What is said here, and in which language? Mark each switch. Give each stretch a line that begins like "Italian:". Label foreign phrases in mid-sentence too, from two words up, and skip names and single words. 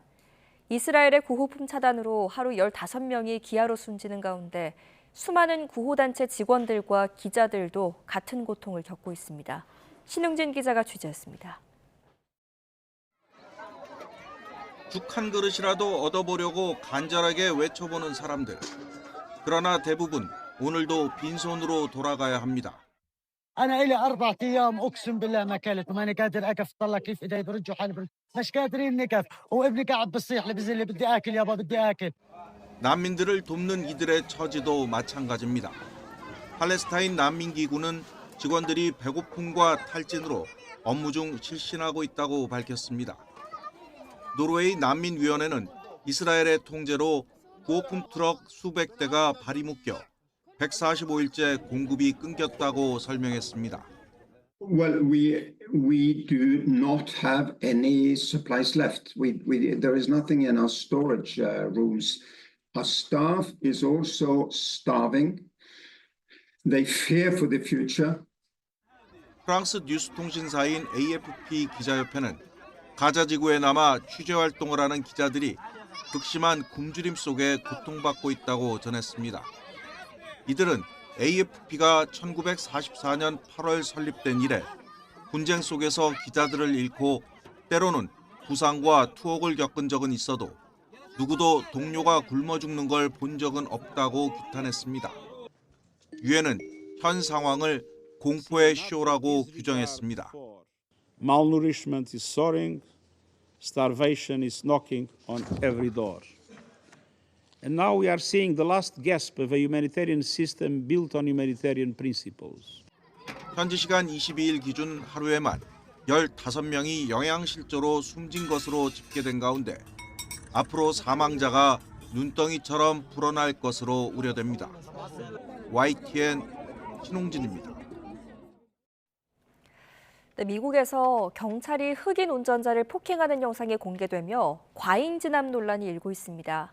Korean: 이스라엘의 구호품 차단으로 하루 15명이 기아로 숨지는 가운데 수많은 구호단체 직원들과 기자들도 같은 고통을 겪고 있습니다. 신웅진 기자가 취재했습니다. 죽 한 그릇이라도 얻어보려고 간절하게 외쳐보는 사람들. 그러나 대부분 오늘도 빈손으로 돌아가야 합니다.
Arabic: أنا إلي 4 أيام أقسم بالله ما أكلت وماني قادر أقف طلع كيف إيدي برجوا حالي مش قادرين نقف وابني قاعد بصيح لي بزلي بدي آكل يابا بدي آكل.
Korean: 난민들을 돕는 이들의 처지도 마찬가지입니다. 팔레스타인 난민기구는 직원들이 배고픔과 탈진으로 업무 중 실신하고 있다고 밝혔습니다. 노르웨이 난민위원회는 이스라엘의 통제로 구호품 트럭 수백 대가 발이 묶여 145일째 공급이 끊겼다고 설명했습니다.
English: Well, we do not have any supplies left. There is nothing in our storage rooms. Our staff is also starving. They fear for the future.
Korean: 프랑스 뉴스 통신사인 AFP 기자협회는 가자 지구에 남아 취재 활동을 하는 기자들이 극심한 굶주림 속에 고통받고 있다고 전했습니다. 이들은 AFP가 1944년 8월 설립된 이래 분쟁 속에서 기자들을 잃고 때로는 부상과 투옥을 겪은 적은 있어도 누구도 동료가 굶어 죽는 걸 본 적은 없다고 규탄했습니다. 유엔은 현 상황을 공포의 쇼라고 규정했습니다.
English: Malnourishment is soaring, starvation is knocking on every door. And now we are seeing the last gasp of a humanitarian system built on humanitarian principles.
Korean: 현지 시간 22일 기준 하루에만 15명이 영양실조로 숨진 것으로 집계된 가운데 앞으로 사망자가 눈덩이처럼 불어날 것으로 우려됩니다. YTN 신홍진입니다. 네, 미국에서 경찰이 흑인 운전자를 폭행하는 영상이 공개되며 과잉 진압 논란이 일고 있습니다.